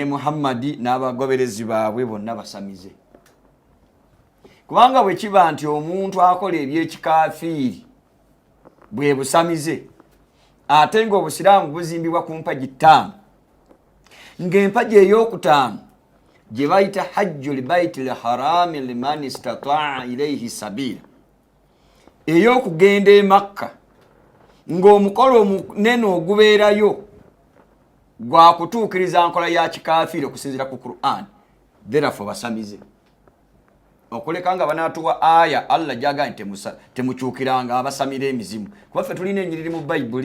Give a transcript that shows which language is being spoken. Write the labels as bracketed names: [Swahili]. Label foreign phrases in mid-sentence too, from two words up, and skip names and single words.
[Ganda] Muhammadi n'abagoberezi baabwe bonna basamize kubanga bwe kiba nti omuntu akola ebyekikafiiri bwe busamize ate ng'obusiraamu buzimbibwa ku mpagi 5 ng'empagi ey'okutaano gye bayita [Arabic] حج البيت الحرام من استطاع إليه سبيلا [Ganda] ey'okugenda e Makka ng'omukolo omunene ogubeerayo gwa kutuukiriza nkola ya kikafiiri okusinziira ku Qur'an therefore basamize okuleka nga banaatuwa aya Allah gy'agambye nti temukyukiranga abasamira emizimu kuba ffe tulina ennyiriri mu bayibuli